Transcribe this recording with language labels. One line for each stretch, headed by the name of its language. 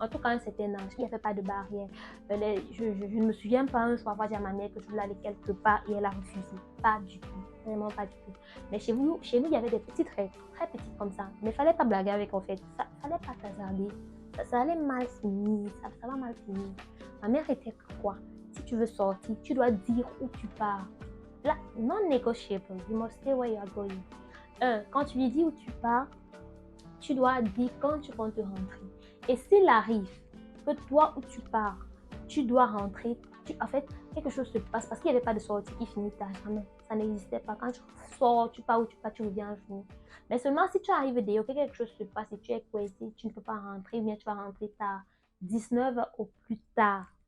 French: En tout cas, à un certain âge, il n'y avait pas de barrière. Je ne me souviens pas un jour avoir dit à ma mère que je voulais aller quelque part et elle a refusé. Pas du tout. Vraiment pas du tout. Mais chez nous, il y avait des petites règles, très petites comme ça. Mais il ne fallait pas blaguer avec, en fait. Ça ne fallait pas t'hasarder. Ça allait mal finir. Ça va mal finir. Ma mère était quoi? Si tu veux sortir, tu dois dire où tu pars. Là,
English: non-negotiable. You must stay where you are going.
French: Quand tu lui dis où tu pars, tu dois dire quand tu comptes rentrer. Et s'il arrive que toi où tu pars, tu dois rentrer, en fait, quelque chose se passe parce qu'il n'y avait pas de sortie qui finit tard, jamais. Ça n'existait pas. Quand tu sors, tu pars où tu pars, tu reviens un jour. Mais seulement si tu arrives d'ailleurs que quelque chose se passe et tu es coincé, tu ne peux pas rentrer, ou bien tu vas rentrer tard, 19 heures au plus tard.